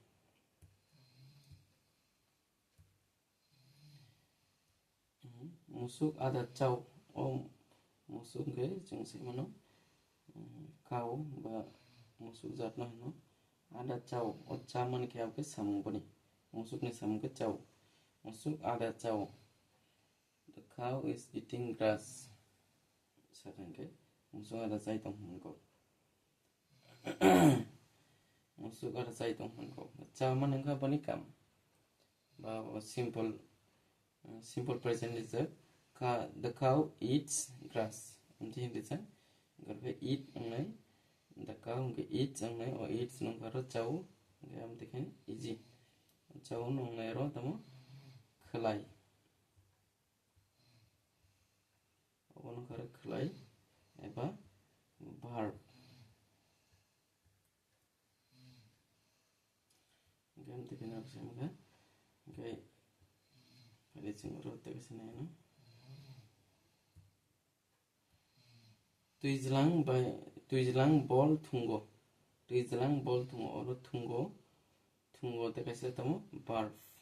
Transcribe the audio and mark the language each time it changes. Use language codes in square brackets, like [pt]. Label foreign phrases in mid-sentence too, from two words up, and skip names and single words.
[trp] musuk ada chau o musuk ge chung saimano cow ba musuk jatno hino ada chau o chaman ke abke samung bani musuk ni samung ke chau musuk ada chau [en] the cow is eating grass [trp] sakangke musuk ada chai tong hunko musuk ada chai tong hunko chaman engka bani kam ba [en] simple present is the cow eats grass [trp] unti hindi cha garbe eat angnai [en] the cow eats [trp] angnai or eats nongkaro chau am dekhen easy chau nongnai ro tamo khlai obono karo khlai eba verb am dekhen absemga okay pali chingro tekasina no tuizlang bol thungo oro thungo tekase tamo verb